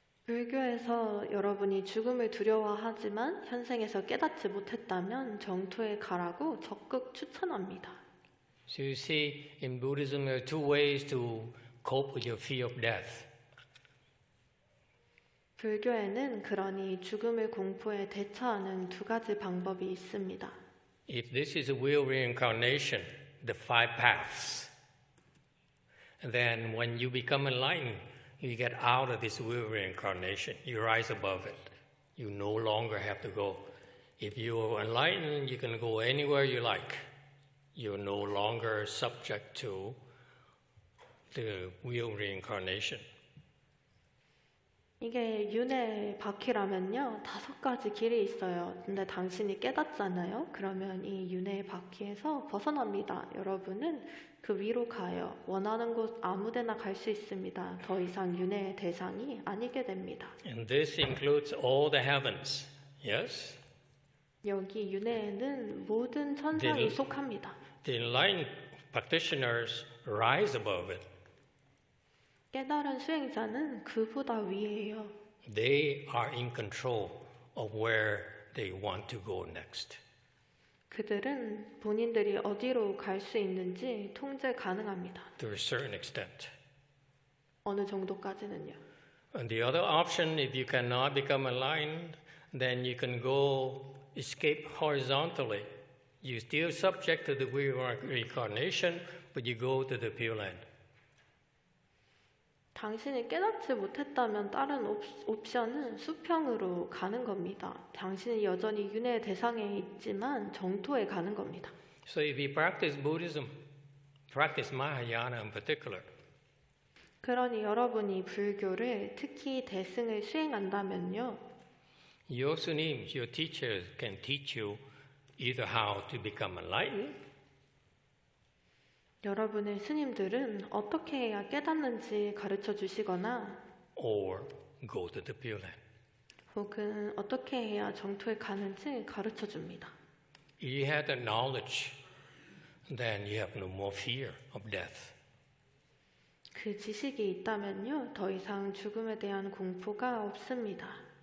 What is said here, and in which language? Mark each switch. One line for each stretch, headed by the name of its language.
Korean: 불교에서 여러분이 죽음을 두려워하지만 현생에서 깨닫지 못했다면 정토에 가라고 적극 추천합니다.
English: So you see, in Buddhism, there are two ways to cope with your fear of death.
Korean: 불교에는 그러니 죽음을 공포에 대처하는 두 가지 방법이 있습니다.
English: If this is a wheel reincarnation, the five paths, then when you become enlightened, you get out of this wheel reincarnation. You rise above it. You no longer have to go. If you are enlightened, you can go anywhere you like. You're no longer subject to the wheel reincarnation.
Korean: 이게 윤회 바퀴라면요 5가지 길이 있어요. 근데 당신이 깨닫잖아요. 그러면 이 윤회의 바퀴에서 벗어납니다. 여러분은 그 위로 가요. 원하는 곳 아무데나 갈 수 있습니다. 더 이상 윤회의 대상이 아니게 됩니다.
English: And this includes all the heavens. Yes?
Korean: 여기 윤회에는 모든 천상이 속합니다.
English: The enlightened practitioners rise above it.
Korean: 깨달은 수행자는 그보다 위에요.
English: They are in control of where they want to go next.
Korean: 그들은 본인들이 어디로 갈 수 있는지 통제 가능합니다.
English: To a certain extent.
Korean: 어느 정도까지는요.
English: And the other option, if you cannot become enlightened, then you can go escape horizontally. You're still subject to the reincarnation, but you go to the Pure Land.
Korean: 당신이 깨닫지 못했다면 다른 옵션은 수평으로 가는 겁니다. 당신이 여전히 윤회의 대상에 있지만 정토에 가는 겁니다.
English: So if you practice Buddhism, practice Mahayana in particular,
Korean: 그러니 여러분이 불교를 특히 대승을 수행한다면요.
English: your sunims, your teachers can teach you either how to become enlightened,
Korean: 여러분의 스님들은 어떻게 해야 깨닫는지 가르쳐 주시거나
English: or go to the Pure Land.
Korean: 혹은 어떻게 해야 정토에 가는지 가르쳐 줍니다.
English: If you have the knowledge, then you have no more fear of death.
Korean: 그 지식이 있다면요. 더 이상 죽음에 대한 공포가 없습니다.